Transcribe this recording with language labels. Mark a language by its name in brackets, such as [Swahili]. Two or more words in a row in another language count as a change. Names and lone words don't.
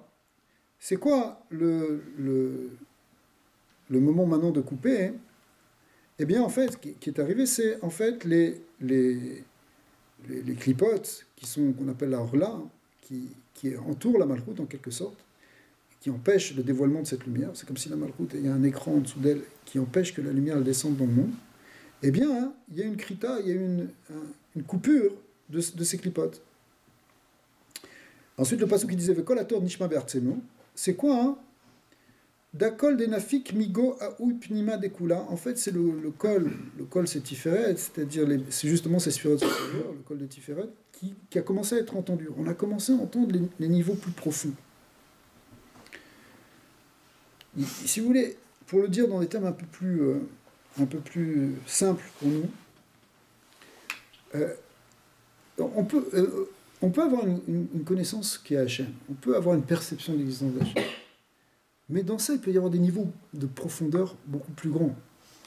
[French] C'est quoi le moment maintenant de couper Eh bien, en fait, qui est arrivé, c'est en fait les clipotes qu'on appelle la Orla, qui entourent la Malchut en quelque sorte, qui empêchent le dévoilement de cette lumière. C'est comme si la Malchut, il y a un écran en dessous d'elle qui empêche que la lumière elle descende dans le monde. Eh bien, il y a une krita, il y a une coupure de ces clipotes. Ensuite, le passage qui disait [Hebrew] וקול התור נשמע בארצנו, [French] c'est quoi [Aramaic] דקול דנפיק מגו הוא פנימא דכולא. [French] En fait, c'est le col c'est Tiferet, c'est-à-dire c'est justement ces sphirotes supérieures, le col de Tiferet, qui a commencé à être entendu. On a commencé à entendre les niveaux plus profonds. Si vous voulez, pour le dire dans des termes un peu plus simples pour nous, on peut avoir une connaissance qui est Hachem, on peut avoir une perception de l'existence d'Hachem, mais dans ça, il peut y avoir des niveaux de profondeur beaucoup plus grands.